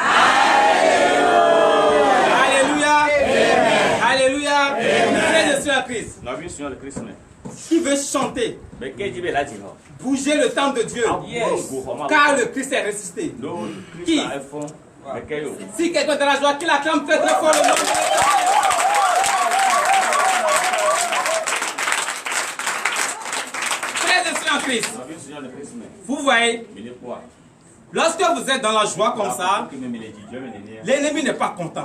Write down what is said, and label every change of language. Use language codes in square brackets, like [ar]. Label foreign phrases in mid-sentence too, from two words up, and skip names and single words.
[fr] Alléluia. Alléluia. Alléluia. Je suis le Christ. [pt] Nós vimos o Senhor Cristo, né? [fr] Qui veut chanter Bougez le temps de Dieu. Car le Christ est ressuscité. Qui? Si quelqu'un est dans la joie, qu'il acclame très très fort le nom de Dieu. Frères et sœurs en Christ, vous voyez, lorsque vous êtes dans la joie comme ça, l'ennemi n'est pas content.